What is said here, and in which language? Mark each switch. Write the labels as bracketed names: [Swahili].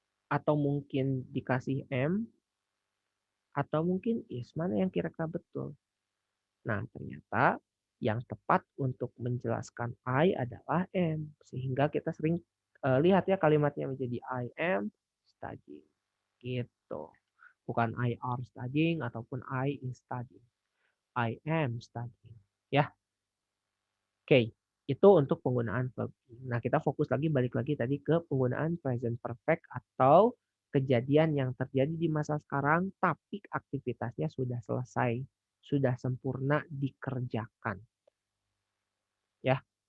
[Indonesian] Atau mungkin dikasih am? Atau mungkin is? Mana yang kira-kira betul? Nah, ternyata yang tepat untuk menjelaskan I adalah am. Sehingga kita sering lihat ya kalimatnya menjadi [English] I am studying. [Indonesian] Gitu. [English] Bukan I are studying ataupun I is studying. I am studying. Ya. Oke. [Indonesian] Itu untuk penggunaan verb. Nah, kita fokus lagi balik lagi tadi ke penggunaan present perfect atau kejadian yang terjadi di masa sekarang tapi aktivitasnya sudah selesai, sudah sempurna dikerjakan. Ya.